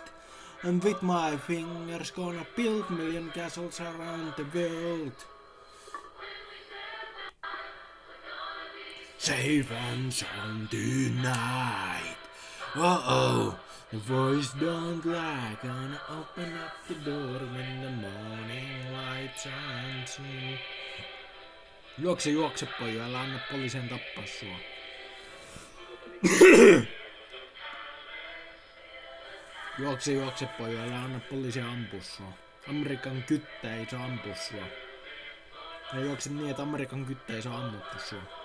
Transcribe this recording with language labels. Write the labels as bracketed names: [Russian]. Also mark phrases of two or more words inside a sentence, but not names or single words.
[English] And with my fingers, gonna build million castles around the world. safe and sound tonight. Uh-oh, the voice don't lie. Gonna open up the door when the morning light shines in. [Finnish] Juokse pojo, älä anna poliisien tappaa sua. Juokse pojo, älä anna poliisia ampua sua. Amerikan kyttä ei saa ampua sua. Ja juokse niin, että Amerikan kyttä ei saa ammuttua sua.